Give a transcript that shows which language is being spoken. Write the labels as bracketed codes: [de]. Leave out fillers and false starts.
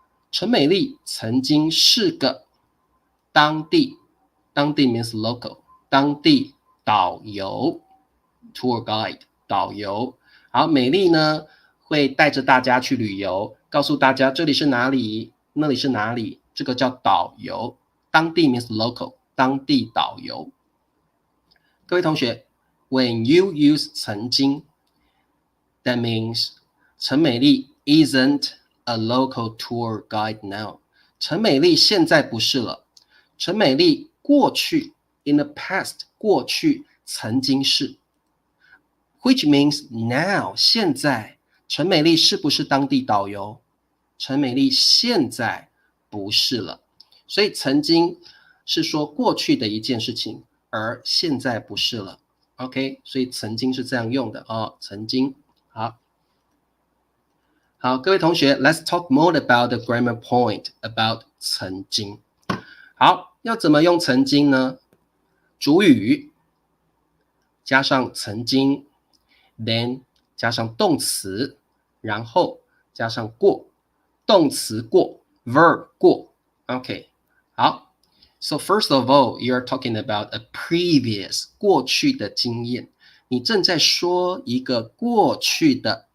[zh] 陈美丽曾经是个当地 means local， 当地导游 tour guide 导游。好，美丽呢会带着大家去旅游，告诉大家这里是哪里，那里是哪里，这个叫导游。当地 means local， 当地导游。各位同学， [en] When you use 曾经 that means 陈美丽 isn't a local tour guide now。 [zh] 陈美丽现在不是了，陈美丽过去 in the past 过去曾经是， [en] which means now [zh] 现在陈美丽是不是当地导游？陈美丽现在不是了，所以曾经是说过去的一件事情，而现在不是了。 OK， 所以曾经是这样用的曾经。好，各位同学 [en] ，Let's talk more about the grammar point about 曾经。 [zh] 好，要怎么用曾经呢？主语加上曾经 ，then 加上动词，然后加上过，动词过 ，verb 过。 OK， 好。 [en] So first of all, you're talking about a previous [zh] 过去的经验，你正在说一个过去的